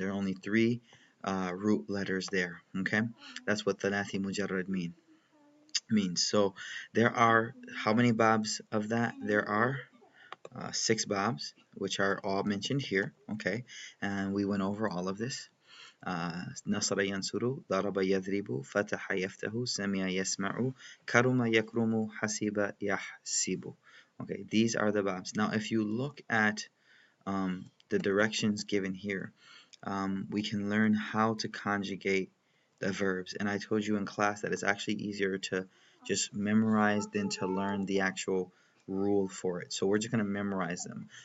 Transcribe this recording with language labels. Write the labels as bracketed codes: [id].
[en] There are only three root letters there. Okay, that's what thalathi mujarrad means. So there are how many babs of that? There are six babs, which are all mentioned here. Okay, and we went over all of this. [ar] نصر ينصر ضرب يضرب فتح يفتح سمع يسمع كرم يكرم حسب يحسب. [en] Okay, these are the babs. Now, if you look at the directions given here, we can learn how to conjugate the verbs. And I told you in class that it's actually easier to just memorize than to learn the actual rule for it. So we're just going to memorize them.